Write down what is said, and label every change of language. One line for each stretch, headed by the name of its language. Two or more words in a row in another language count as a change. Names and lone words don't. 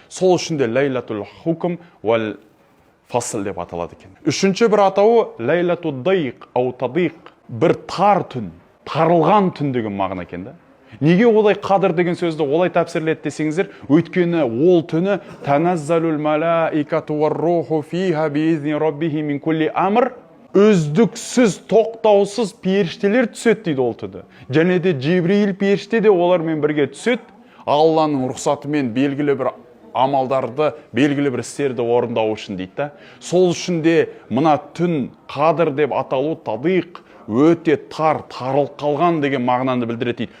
Kazakh: Сол үшін де
Arabic: ليلة الحكم والفصل
Kazakh: деп аталады екен. Үшінші бір атауы
Arabic: ليلة ضيق أو تضييق,
Kazakh: бір тар түн, тарылған түн деген мағына екен да. Неге олай қадыр деген сөзді олай тәпсірледі десеңіздер, өйткені ол түні
Arabic: تنزل الملائكة والروح فيها بإذن ربهم من كل أمر,
Kazakh: үздіксіз, тоқтаусыз періштелер түседі дейді ол түні. Және де Жибрил періште де олармен бірге түседі, Алланың рұқсатымен белгілі бір амалдарды, белгілі бір істерді орындау үшін дейді. Сол үшін де мына түн қадыр деп аталу тадиқ, өте тар, тарылып қалған деген мағынаны білдіреді дейді.